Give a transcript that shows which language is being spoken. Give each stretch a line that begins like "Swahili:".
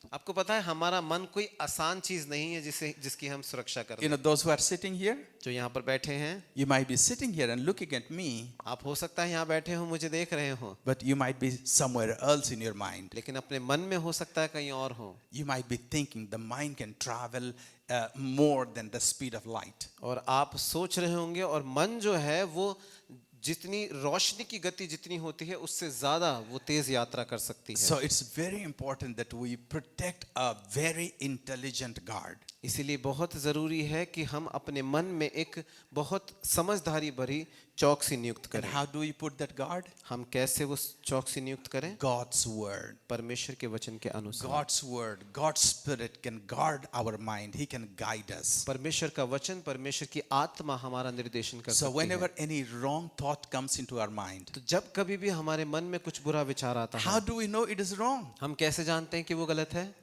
Hindi: आपको पता है हमारा मन कोई आसान चीज नहीं है जिसकी हम सुरक्षा कर
English: You know, those who are sitting here,
Hindi: जो यहाँ पर बैठे हैं,
English: you might be sitting here and looking at me,
Hindi: आप हो सकता है यहाँ बैठे हो मुझे देख रहे हो,
English: but you might be somewhere else in your mind.
Hindi: लेकिन अपने मन में हो सकता है कहीं और हो।
English: You might be thinking the mind can travel more than the speed of light.
Hindi: और आप सोच रहे होंगे और मन जो है वो जितनी रोशनी की गति जितनी होती है उससे ज्यादा वो तेज यात्रा कर सकती है।
English: So it's very important that we protect a very intelligent guard.
Hindi: इसीलिए बहुत ज़रूरी है कि हम अपने मन में एक बहुत समझदारी भरी चौकसी नियुक्त
English: And
Hindi: करें।
English: how do we put that guard?
Hindi: हम कैसे वो चौकसी नियुक्त करें?
English: God's word.
Hindi: परमेश्वर के वचन के अनुसार।
English: God's word, God's spirit can guard our mind. He can guide us.
Hindi: परमेश्वर का वचन, परमेश्वर की आत्मा हमारा निर्देशन कर
English: So
Hindi: सकती
English: whenever
Hindi: है।
English: any wrong thought comes into our mind,
Hindi: तो जब कभी भी हमारे मन में कुछ बुरा विचार आता
English: how
Hindi: है,
English: do we know it is wrong?
Hindi: हम कैसे जानते हैं कि वो गलत है?